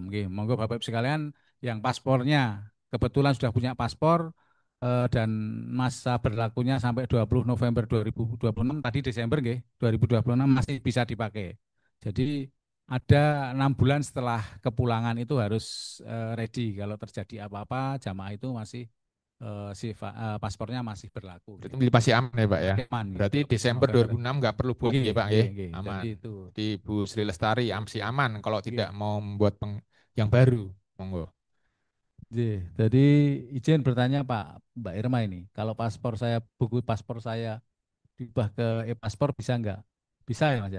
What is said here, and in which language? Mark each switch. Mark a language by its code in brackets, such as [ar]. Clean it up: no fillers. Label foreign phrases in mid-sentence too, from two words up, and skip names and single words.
[id] Oke, monggo Bapak Ibu sekalian yang paspornya kebetulan sudah punya paspor dan masa berlakunya sampai 20 November 2026 tadi Desember nggih, 2026 masih bisa dipakai. Jadi ada 6 bulan setelah kepulangan itu harus ready kalau terjadi apa-apa jamaah itu masih paspornya masih berlaku Berarti nggih. masih aman ya Pak ya. Masih aman nggih, Berarti 20 Desember November. 2006 nggak perlu booking Nggih, ya Pak ya. [jv] nggih, nggih. [id] Jadi Aman. itu Di Bu Sri Lestari masih aman kalau tidak nggih. mau membuat yang baru. Monggo. Jadi izin bertanya Pak, Mbak Irma ini, kalau paspor saya, buku paspor saya diubah ke e-paspor bisa nggak? Bisa ya Mas ya?